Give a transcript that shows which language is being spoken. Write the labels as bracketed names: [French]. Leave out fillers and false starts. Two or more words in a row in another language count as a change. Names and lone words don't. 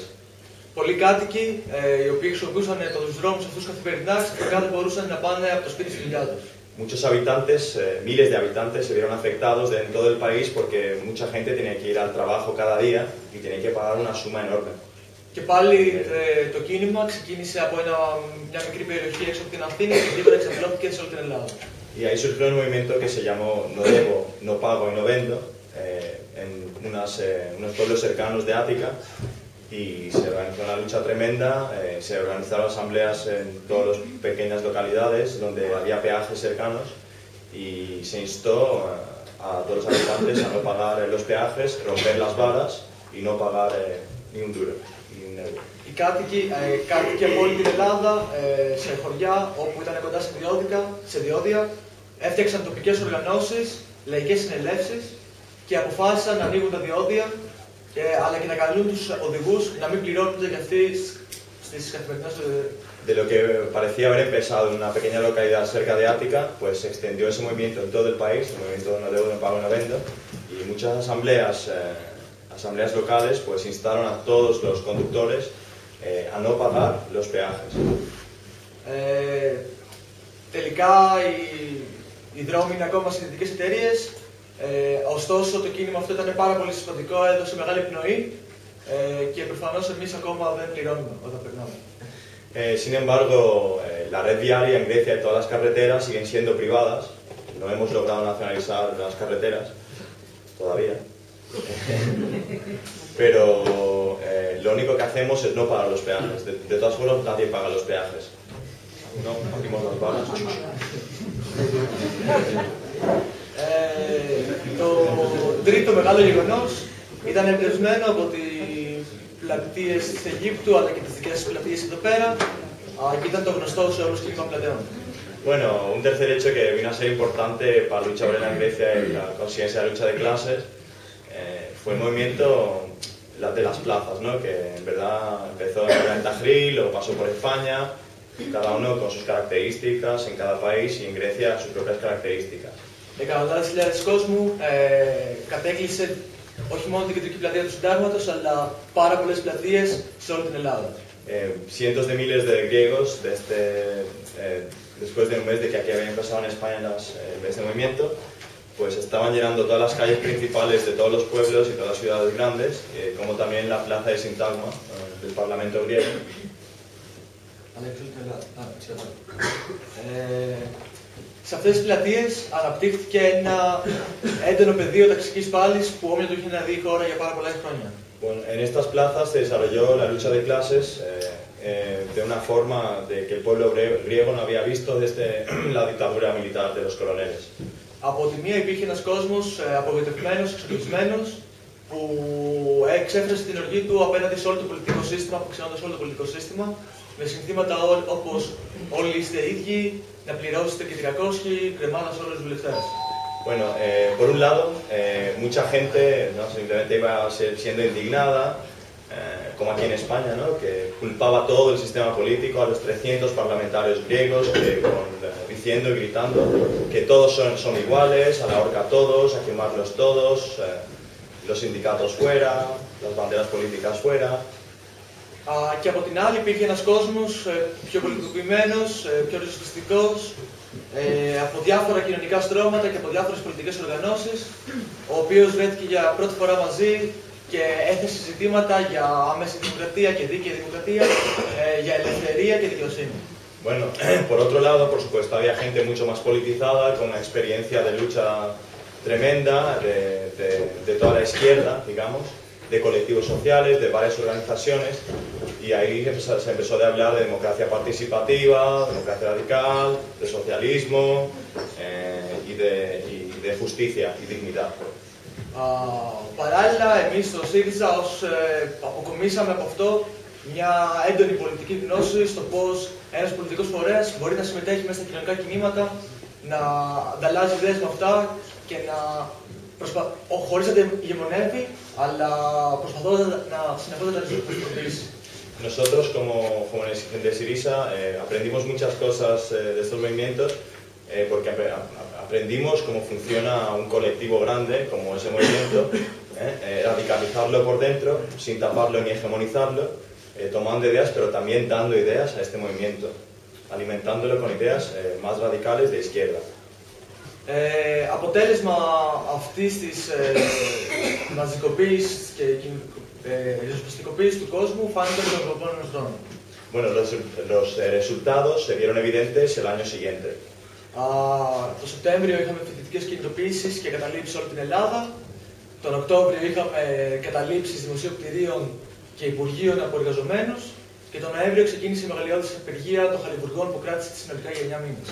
[Greek] Πολλοί κάτοικοι, οι οποίοι χρησιμοποιούσαν τους δρόμους αυτούς καθημερινά, ξαφνικά δεν μπορούσαν να πάνε από το σπίτι στη δουλειά τους. [Spanish] Muchos habitantes, miles de habitantes se vieron afectados en todo el país porque mucha gente tenía que ir al trabajo cada día y tenía que pagar una suma enorme. [Greek] Και πάλι το κίνημα ξεκίνησε από μια μικρή περιοχή έξω από την Αθήνα και γρήγορα εξαπλώθηκε σε όλη την Ελλάδα. [Spanish] Y ahí surgió un movimiento que se llamó No debo, no pago y no vendo, en unos pueblos cercanos de Ática, y se organizó una lucha tremenda, se organizaron asambleas en todas las pequeñas localidades donde había peajes cercanos, y se instó a todos los habitantes a no pagar los peajes, romper las varas y no pagar ni un duro. [Greek] Οι κάτοικοι από όλη την Ελλάδα, σε χωριά όπου ήταν κοντά σε διόδια, έφτιαξαν τοπικές οργανώσεις, λαϊκές συνελεύσεις και αποφάσισαν να ανοίγουν τα διόδια, αλλά και να καλούν τους οδηγούς να μην πληρώνονται για αυτοί στις καθημερινές. [Spanish] De lo que parecía haber empezado en una pequeña localidad cerca de Ática, pues se extendió ese movimiento en todo el país, el movimiento No debo, no pago, no vendo, y muchas asambleas locales pues instaron a todos los conductores a no pagar los peajes. [Greek] Τελικά οι δρόμοι είναι ακόμα σε ιδιωτικές εταιρείες, ωστόσο το κίνημα αυτό ήταν πάρα πολύ σημαντικό, έδωσε μεγάλη πνοή και προφανώς εμείς ακόμα δεν πληρώνουμε όταν περνάμε. [Spanish] Sin embargo, la red viaria en Grecia y todas las carreteras siguen siendo privadas. No hemos logrado nacionalizar las carreteras todavía. Pero lo único que hacemos es no pagar los peajes. De todas formas, nadie paga los peajes. No, abrimos las varas. [Greek] Το τρίτο μεγάλο γεγονός ήταν εμπνευσμένο από τις πλατείες της Αιγύπτου αλλά και τις δικές πλατείες εδώ πέρα, και ήταν το γνωστό σε όλους κίνημα πλατεών. [Spanish] Bueno, un tercer hecho que vino a ser importante para la lucha obrera en Grecia y la consistencia de la lucha de clases fue el movimiento de las plazas, ¿no? Que en verdad empezó en Tahrir, luego pasó por España, cada uno con sus características en cada país, y en Grecia sus propias características. [Greek] Εκατοντάδες χιλιάδες κόσμου κατέκλυσε όχι μόνο την κεντρική πλατεία του Συντάγματος, αλλά πάρα πολλές πλατείες σε όλη την Ελλάδα. [Spanish] Cientos de miles de griegos después de un mes de que aquí habían pasado en España este movimiento, pues estaban llenando todas las calles principales de todos los pueblos y todas las ciudades grandes, como también la plaza de Sintagma, del Parlamento griego. [Greek] Σε αυτές τις πλατείες αναπτύχθηκε ένα έντονο πεδίο ταξικής πάλης που όμοια το είχε να δει η χώρα για πάρα πολλά χρόνια. [Spanish] Bueno, en estas plazas se desarrolló la lucha de clases de una forma de que el pueblo griego no había visto desde la dictadura militar de los coroneles. [Greek] Από τη μία υπήρχε ένας κόσμος απογοητευμένος, εξοπλισμένος, που εξέφρασε την οργή του απέναντι σε όλο το πολιτικό σύστημα, αποξενώντας όλο το πολιτικό σύστημα, με συνθήματα όπως όλοι είστε ίδιοι, να πληρώσετε και 300, κρεμάδας όλους τους βουλευτές. [Spanish] Bueno, por un lado, mucha gente ¿no? simplemente iba siendo indignada, como aquí en España, ¿no? Que culpaba todo el sistema político a los 300 parlamentarios griegos, diciendo y gritando que todos son iguales, a la horca todos, a quemarlos todos, los sindicatos fuera, las banderas políticas fuera. [Greek] Και από την άλλη υπήρχε ένας κόσμος πιο πολιτικοποιημένος, πιο ριζοσπαστικός, από διάφορα κοινωνικά στρώματα και από διάφορες πολιτικές οργανώσεις, ο οποίος βρέθηκε για πρώτη φορά μαζί και έθεσε ζητήματα για άμεση δημοκρατία και δίκαιη δημοκρατία, για ελευθερία και δικαιοσύνη. [Spanish] Bueno, por otro lado, por supuesto, había gente mucho más politizada, con una experiencia de lucha tremenda de toda la izquierda, digamos, de colectivos sociales, de varias organizaciones, y ahí se empezó a hablar de democracia participativa, democracia radical, de socialismo y de justicia y dignidad. [Greek] Παράλληλα, εμείς στο ΣΥΡΙΖΑ αποκομίσαμε από αυτό μια έντονη πολιτική γνώση στο πώς ένας πολιτικός φορέας μπορεί να συμμετέχει μέσα στα κοινωνικά κινήματα, να ανταλλάζει ιδέες με αυτά και να χωρίς να τα ηγεμονεύει, αλλά προσπαθώντας να συνεχώς να τα ριζοσπαστικοποιήσει. [Spanish] Nosotros como jóvenes de Syriza aprendimos muchas cosas de estos movimientos porque aprendimos cómo funciona un colectivo grande como ese movimiento, radicalizarlo por dentro sin taparlo ni hegemonizarlo, tomando ideas pero también dando ideas a este movimiento, alimentándolo con ideas más radicales de izquierda. [Greek] Αποτέλεσμα αυτής της μαζικοποίησης και ριζοσπαστικοποίησης του κόσμου φάνηκαν τον επόμενο χρόνο. [Spanish] Bueno, los resultados se vieron evidentes el año siguiente. [Greek] Το Σεπτέμβριο είχαμε φοιτητικές κινητοποιήσεις και καταλήψεις όλη την Ελλάδα. Τον Οκτώβριο είχαμε καταλήψεις δημοσίων κτηρίων και υπουργείων από εργαζομένους. Και τον Νοέμβριο ξεκίνησε η μεγαλειώδης απεργία των χαλιβουργών που κράτησε συνολικά για 9 μήνες.